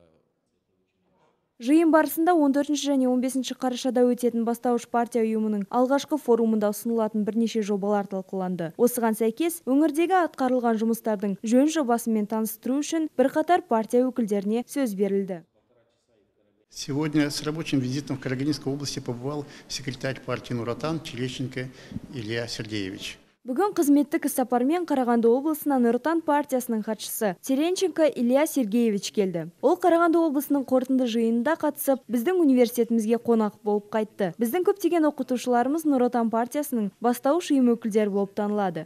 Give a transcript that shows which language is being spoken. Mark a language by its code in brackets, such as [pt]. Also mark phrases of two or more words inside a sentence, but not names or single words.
[kk] Жиын барысында 14 және 15 қарашада өтетін бастауыш партия ұйымының алғашқы форумында ұсынылатын бірнеше жобалар талқыланды. Осыған сәйкес, өңірдегі атқарылған жұмыстардың жөн жобасымен таныстыру үшін бірқатар партия өкілдеріне сөз берілді. [ru] Сегодня с рабочим визитом в Карагандинской области побывал секретарь партии Нур Отан Теренченко Илья Сергеевич. [kk] Бүгін қызметтік іс-сапармен Қарағанды облысына Нұр Отан партиясының хатшысы Теренченко Илья Сергеевич келді. Ол Қарағанды облысының қорытынды жиынында қатысып, біздің университетімізге қонақ болып қайтты. Біздің көптеген оқытушыларымыз Нұр Отан партиясының бастауыш ұйым өкілдері болып танылады.